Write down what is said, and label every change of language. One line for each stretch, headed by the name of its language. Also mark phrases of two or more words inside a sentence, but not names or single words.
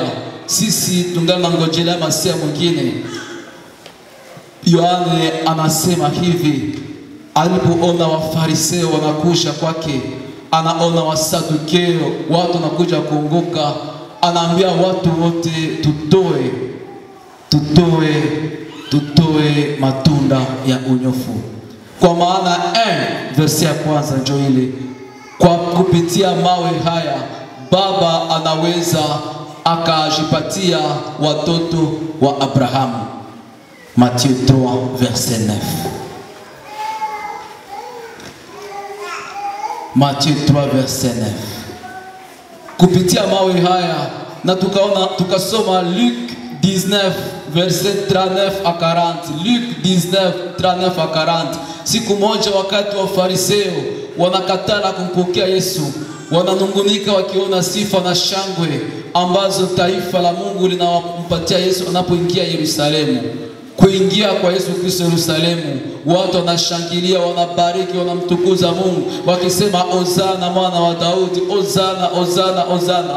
Swahili: Sisi tungana ngojelea masia mwingine. Yohane anasema hivi, alipoona Wafariseo wanakuja kwake, anaona Wasadukeo, watu wanakuja kuongoka, anaambia watu wote tutoe matunda ya unyofu. Kwa maana verse ya kwanza ndio ile, kwa kupitia mawe haya Baba anaweza akajipatia watoto wa Abrahamu.
French: Matthieu 3 verset 9. Matthieu 3 verset 9.
Swahili: Kupitia mawe haya, na tukasoma Luc 19
French: verset 39 à 40. Luc 19 39 à 40.
Swahili: Siku moja wakati wa Fariseo wanakataa kumpokea Yesu, wananungunika wakiona sifa na shangwe ambazo taifa la Mungu linawampatia Yesu anapoingia Yerusalemu. Kuingia kwa Yesu Kristo Yerusalemu, watu wanashangilia, wanabariki, wanamtukuza Mungu wakisema Hosana mwana wa Daudi, Hosana, Hosana, Hosana.